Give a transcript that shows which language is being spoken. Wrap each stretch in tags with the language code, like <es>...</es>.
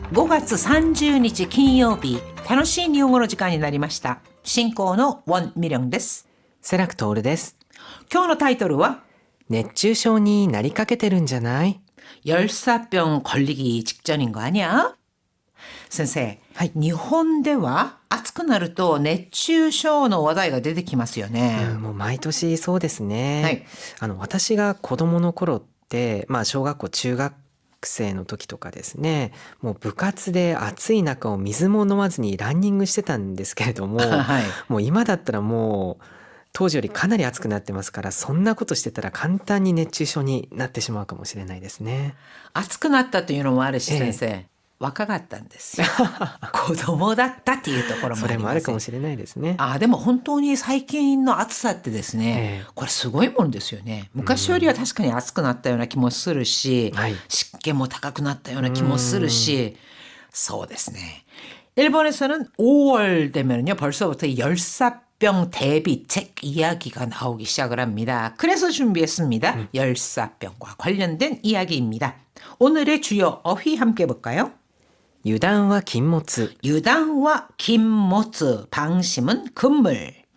<ja>5月30日金曜日、楽しい日本語の時間になりました。進行のウォン・ミリョンです。セラクトールです。今日のタイトルは熱中症になりかけてるんじゃない？</ja> <ko>열사병 걸리기 직전인 거 아니야?</ko> <ja>先生、はい、日本では暑くなると熱中症の話題が出てきますよね。もう毎年そうですね。はい、私が子供の頃って、小学校中学生の時とかですね、もう部活で暑い中を水も飲まずにランニングしてたんですけれども、はい、もう今だったらもう当時よりかなり暑くなってますから、そんなことしてたら簡単に熱中症になってしまうかもしれないですね。暑くなったというのもあるし、先生、若かったんですよ。子供だったっていうところもあります。それもあるかもしれないですね。でも本当に最近の暑さってですね、これすごいもんですよね。昔よりは確かに暑くなったような気もするし、湿気も高くなったような気もするし、そうですね。</ja> <ko>일본에서는 5월 되면요 벌써부터 열사병 대비책 이야기가 나오기 시작을 합니다. 그래서 준비했습니다. 열사병과 관련된 이야기입니다. 오늘의 주요 어휘 함께 볼까요?</ko> <ja>유단와禁物. 유단와禁物.</ja> <ko>방심은 금물.</ko>